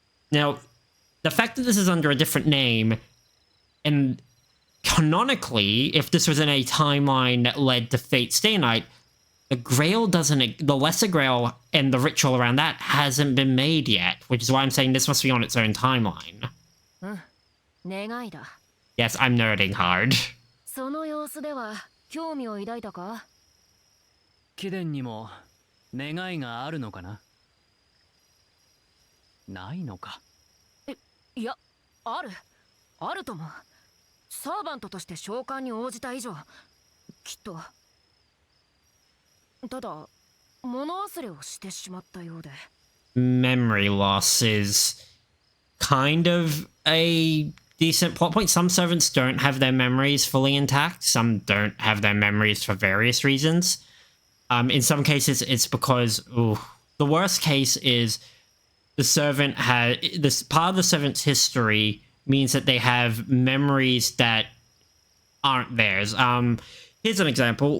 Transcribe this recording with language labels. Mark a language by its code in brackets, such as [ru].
[en] Now, the fact that this is under a different name, and canonically, if this was in a timeline that led to Fate Stay Night, the Lesser Grail and the ritual around that hasn't been made yet, which is why I'm saying this must be on its own timeline. [ja] 願いだ。 [en] Yes, I'm nerding hard. [ja] その様子では興味を抱いたか？貴殿にも願いがあるのかな？ないのか？いや、あるとも。サーバントとして召喚に応じた以上、きっと。ただ、物忘れをしてしまったようで。 [en] Memory loss is kind of a decent plot point. Some servants don't have their memories fully intact. Some don't have their memories for various reasons. In some cases, it's because the worst case is the servant this part of the servant's history means that they have memories that aren't theirs. Here's an example.